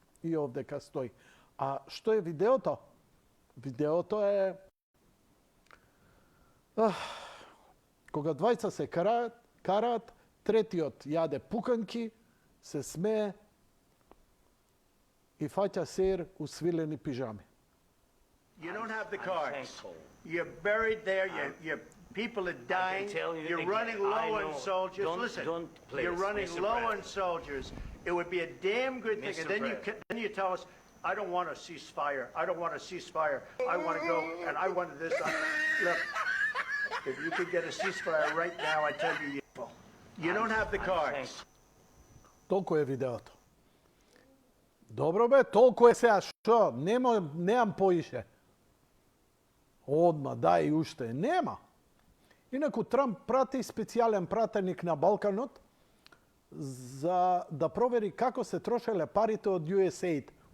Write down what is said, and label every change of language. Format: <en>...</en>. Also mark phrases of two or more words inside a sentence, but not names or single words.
<mk>И овдека стои. А што е видеото? Видеото е кога двајца се караат, третиот јаде пуканки, се смее и фаќа сер у свилени пижами.</mk> <en>You don't have the cards. You're buried there. Your people are dying. You're running low on soldiers. Listen, you're running low on soldiers. It would be a damn good thing. And then you tell us, I don't want a ceasefire. I don't want a ceasefire. I want to go and I want this. Look, if you could get a ceasefire right now, I tell you, you don't have the cards.</en> <mk>Толку е видеото. Добро бе, толку е сега. Што? Немам поише. Одма, дај уште. Нема. Инаку Трамп прати специјален пратеник на Балканот за да провери како се трошеле парите од USAID.</mk>